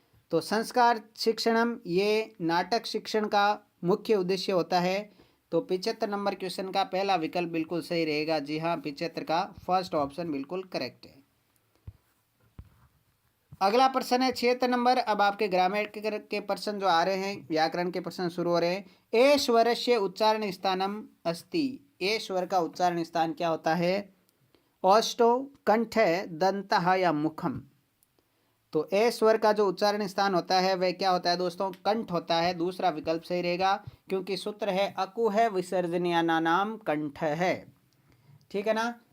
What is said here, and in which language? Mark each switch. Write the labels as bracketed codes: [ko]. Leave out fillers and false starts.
[hi] तो संस्कार शिक्षणम ये नाटक शिक्षण का मुख्य उद्देश्य होता है। तो 75 नंबर क्वेश्चन का पहला विकल्प बिल्कुल सही रहेगा। जी हाँ, 75 का फर्स्ट ऑप्शन बिल्कुल करेक्ट है। अगला प्रश्न है 76 नंबर। अब आपके ग्रामर के प्रश्न जो आ रहे हैं, व्याकरण के प्रश्न शुरू हो रहे हैं। [sa] ए स्वरस्य उच्चारण स्थानम अस्ति। [hi] ए स्वर का उच्चारण स्थान क्या होता है? ओष्ठो, कंठ, दंतः या मुखम। तो ए स्वर का जो उच्चारण स्थान होता है वह क्या होता है दोस्तों? कंठ होता है। दूसरा विकल्प सही रहेगा क्योंकि सूत्र है अकु है विसर्जनीयाना नाम कंठ है। ठीक है ना।